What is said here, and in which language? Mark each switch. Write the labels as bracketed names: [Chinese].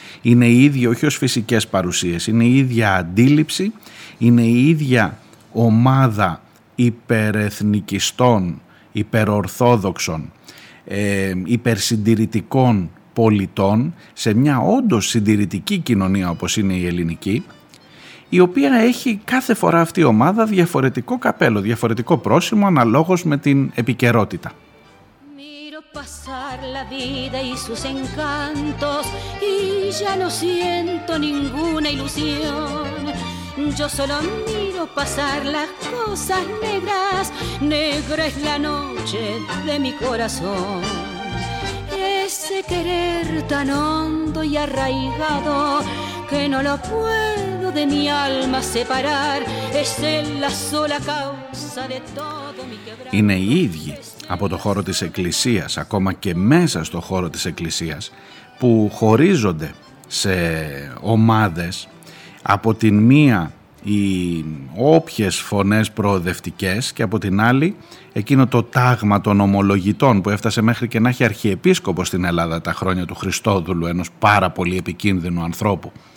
[Greek] Είναι οι ίδιοι, όχι ως φυσικές παρουσίες, είναι η ίδια αντίληψη, είναι η ίδια ομάδα υπερεθνικιστών, υπερορθόδοξων, υπερσυντηρητικών πολιτών σε μια όντως συντηρητική κοινωνία όπως είναι η ελληνική, η οποία έχει κάθε φορά αυτή η ομάδα διαφορετικό καπέλο, διαφορετικό πρόσημο αναλόγως με την επικαιρότητα. [Spanish] Pasar la vida y sus encantos y ya no siento ninguna ilusión. Yo solo miro pasar las cosas negras, negra es la noche de mi corazón. Ese querer tan hondo y arraigado que no lo puedo de mi alma separar es la sola causa de todo mi quebranto. [Greek] Από το χώρο της Εκκλησίας, ακόμα και μέσα στο χώρο της Εκκλησίας, που χωρίζονται σε ομάδες, από την μία οι όποιες φωνές προοδευτικές και από την άλλη εκείνο το τάγμα των ομολογητών που έφτασε μέχρι και να έχει αρχιεπίσκοπο στην Ελλάδα τα χρόνια του Χριστόδουλου, ενός πάρα πολύ επικίνδυνου ανθρώπου.